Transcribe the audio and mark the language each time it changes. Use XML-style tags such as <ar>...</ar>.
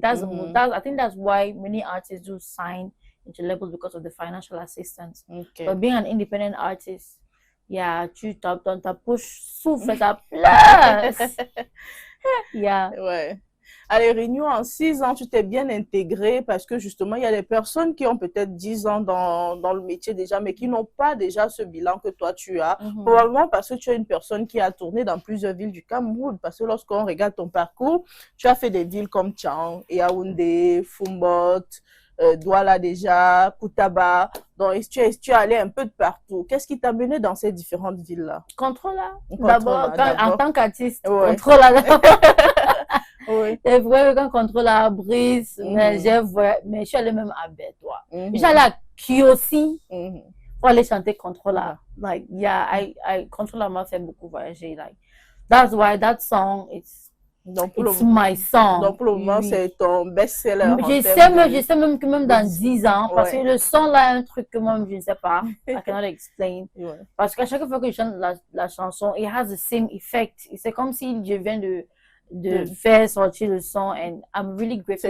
<en>I think that's why many artists do sign into labels because of the financial assistance. But being an independent artist, yeah,</en> <fr>tu ta poche souffle, ta place.</fr> <en>Yeah.</en> <fr>Ouais. Allez, Renew, en 6 ans, tu t'es bien intégrée parce que justement, il y a des personnes qui ont peut-être 10 ans dans le métier déjà, mais qui n'ont pas déjà ce bilan que toi tu as. Probablement parce que tu es une personne qui a tourné dans plusieurs villes du Cameroun. Parce que lorsqu'on regarde ton parcours, tu as fait des villes comme Tchang, Yaoundé, Fumbot, Douala déjà, Koutaba. Donc, tu es allé un peu de partout. Qu'est-ce qui t'a mené dans ces différentes villes-là? Controla. D'abord, en tant qu'artiste, ouais. Controla. Oui. C'est vrai, quand Controla brise, mais je suis allée même à Bédoua. Je suis allée à Kiosi pour aller chanter Controla.</fr> <en>Like, yeah,</en> <fr>Controla m'a fait beaucoup voyager.</fr> <en>Like, that's why that song, it's my song.</en> <fr>Donc, pour le moment, c'est ton best-seller. Je sais même que même dans 10 ans, parce que le son là, un truc que moi, je ne sais pas,</fr> <en>I cannot explain.</en> <fr>Parce qu'à chaque fois que je chante la chanson,</fr> <en>it has the same effect.</en> <fr>C'est comme si je viens de faire sortir le son,</fr> <en>and I'm really grateful.</en>